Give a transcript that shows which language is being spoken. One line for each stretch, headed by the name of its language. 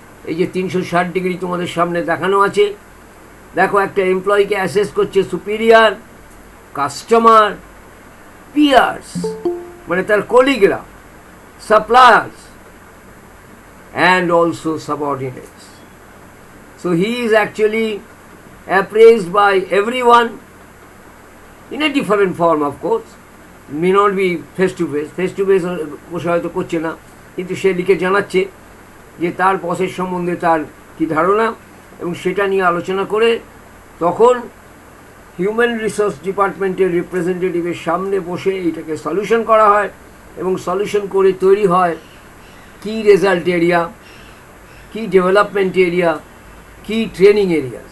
Bangla: এই যে 360 ডিগ্রি তোমাদের সামনে দেখানো আছে, দেখো একটা এমপ্লয়িকে অ্যাসেস করছে সুপিরিয়ার, কাস্টমার, পিয়ার্স মানে তার কলিগরা, suppliers and also subordinates.
English: So he is actually appraised by everyone in a different form, of course.
Bangla: May not be face to face বসে হয়তো করছে না, কিন্তু সে লিখে জানাচ্ছে যে তার বসের সম্বন্ধে তার কী ধারণা, এবং সেটা নিয়ে আলোচনা করে তখন হিউম্যান রিসোর্স ডিপার্টমেন্টের রিপ্রেজেন্টেটিভের সামনে বসে এইটাকে সলিউশন করা হয়, এবং সলিউশন করে তৈরি হয় কি রেজাল্ট এরিয়া, কি ডেভেলপমেন্ট এরিয়া, কি ট্রেনিং এরিয়া।